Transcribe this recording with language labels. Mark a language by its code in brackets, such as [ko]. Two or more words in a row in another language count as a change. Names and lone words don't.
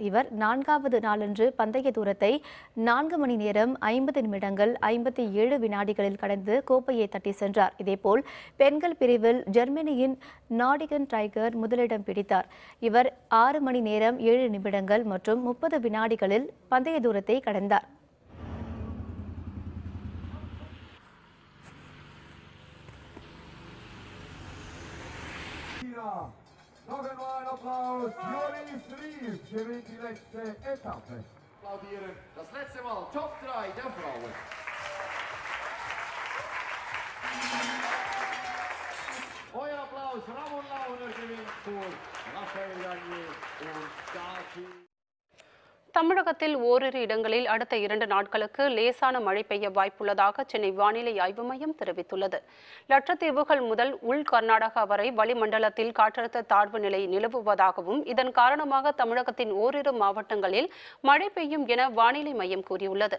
[ta] இவர் 4வது நாளன்று பந்தய தூரத்தை 4 மணி நேரம் 50 நிமிடங்கள் 57 வினாடிகளில் கடந்து கோப்பையை தட்டி சென்றார். இதேபோல் பெண்கள் பிரிவில் ஜெர்மனியின் நாடிகன் டைகர் முதலிடம் பிடித்தார். இவர் 6 மணி நேரம் 7 நிமிடங்கள் மற்றும் 30 வினாடிகளில் பந்தய தூரத்தை கடந்தார். [de] Nog einmal Applaus, Joris Rief gewinnt die letzte Etappe. Applaudieren, das letzte Mal Top 3 der Frauen. Euer Applaus, Ramon Launer gewinnt vor Raphael Gagnier und Daci. [ta] தமிழகத்தில் ஓரிரு இடங்களில் அடுத்த 2 நாட்களுக்கு லேசான மழை பெய்ய வாய்ப்புள்ளதாக சென்னை வானிலை ஆய்வு மையம் தெரிவித்துள்ளது. லட்சத்தீவுகள் முதல் உள் கர்நாடகா வரை வளிமண்டலத்தில் காற்றழுத்த தாழ்வு நிலை நிலவுவதாகவும் இதன் காரணமாக தமிழகத்தின் ஓரிரு மாவட்டங்களில் மழை பெய்யும் என வானிலை மையம் கூறியுள்ளது.